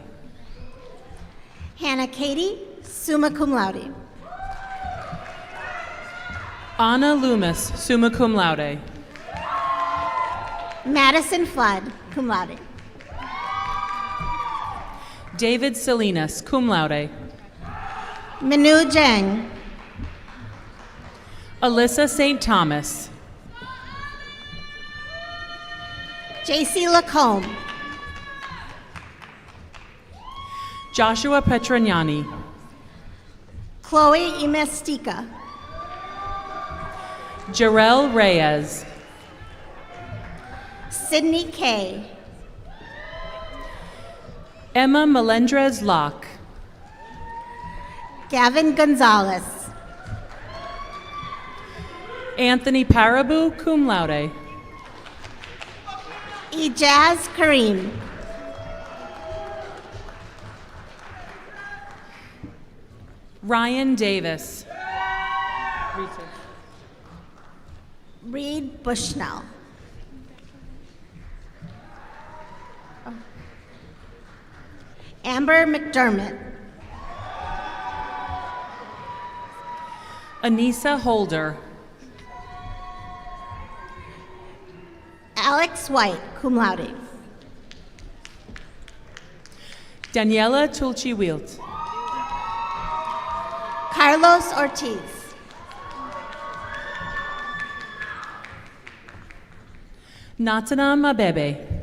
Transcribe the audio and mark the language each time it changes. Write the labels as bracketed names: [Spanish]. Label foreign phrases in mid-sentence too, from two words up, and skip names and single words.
[English] Hannah Katie, [Latin] summa cum laude. [English] Anna Loomis, [Latin] summa cum laude. [English] Madison Flood, [Latin] cum laude. [English] David Salinas, [Latin] cum laude. [English] Manu Jeng. Alyssa St. Thomas. JC Lacombe. Joshua Petroniani. Chloe Imestica. Jarrell Reyes. Sydney Kay. Emma Melendrez Locke. Gavin Gonzalez. Anthony Parabu, [Latin] cum laude. [English] Ijaz Kareem. Ryan Davis. Reed Bushnell. Amber McDermott. Anissa Holder. Alex White, [Latin] cum laude. [English] Daniela Tulchi-Wilt. Carlos Ortiz. Natana Mabebe.